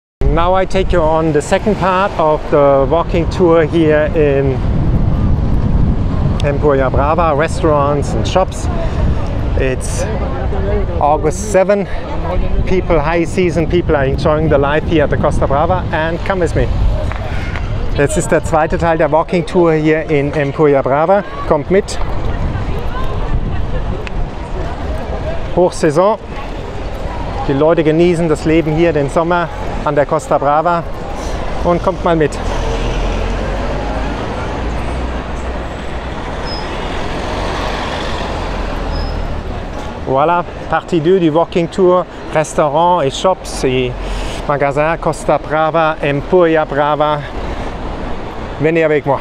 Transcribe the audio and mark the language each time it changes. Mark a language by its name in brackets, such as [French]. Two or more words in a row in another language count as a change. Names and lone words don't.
[English] Now I take you on the second part of the walking tour here in Empuriabrava, restaurants and shops. It's August 7. People, high season, people are enjoying the life here at the Costa Brava, and come with me. [German] Jetzt ist der zweite Teil der [English] Walking Tour [German] hier in Empuriabrava. Kommt mit. Hochsaison. Die Leute genießen das Leben hier, den Sommer an der Costa Brava, und kommt mal mit. [French] Voilà, partie 2 du [English] Walking Tour, [French] restaurants et shops et magasins Costa Brava, Empuriabrava. Venez avec moi.